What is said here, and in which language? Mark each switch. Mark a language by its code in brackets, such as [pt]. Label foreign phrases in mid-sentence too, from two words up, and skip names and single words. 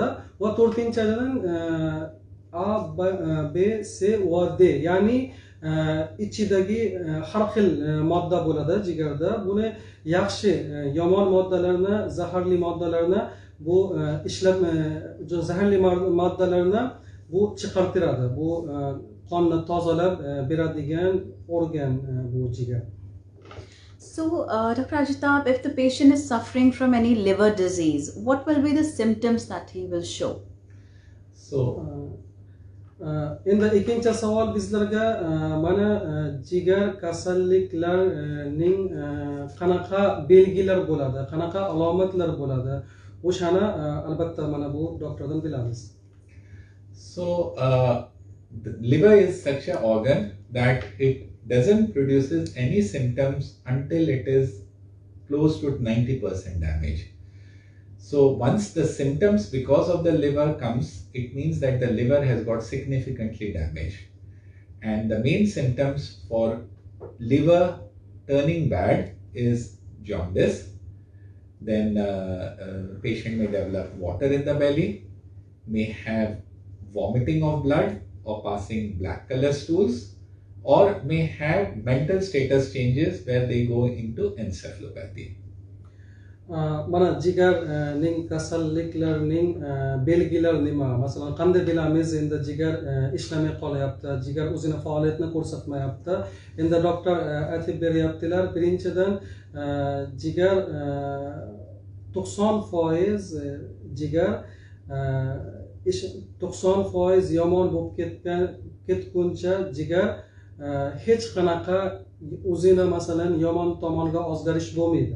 [uz] Va to'rtinchidan A, B, C va D, ya'ni ichidagi har xil modda bo'ladi jigarda. Buni yaxshi yomon moddalarni, zaharli moddalarni bu ishlab zaharli moddalarni bu chiqartiradi. Bu qonni tozalab beradigan organ bu jigar. [en] So, Dr. Ajitab, if the patient is suffering from any liver disease, what will be the symptoms that he will show? [uz] So, endi ikkinchi savol bizlarga mana jigar kasalliklarning qanaqa belgilar bo'ladi, qanaqa alomatlar bo'ladi, o'shani albatta mana bu doktordan bilamiz. [en] So, the liver is such an organ that it doesn't produces any symptoms until it is close to 90% damage. So once the symptoms because of the liver comes, it means that the liver has got significantly damaged. And the main symptoms for liver turning bad is jaundice. Then patient may develop water in the belly, may have vomiting of blood or passing black color stools, or may have mental status changes where they go into encephalopathy. [uz] Mana jigar ning kasalliklarning belgilar nima? Masalan, qanday bilamiz endi jigar ishlamay qolyapti, jigar o'zini faoliyatini ko'rsatmayapti? Endi doktor aytib beryaptilar. Birinchidan jigar 90% jigar 90% yomon bo'lib ketguncha jigar hech qanaqa o'zini masalan yomon tomonga o'zgarish bo'lmaydi.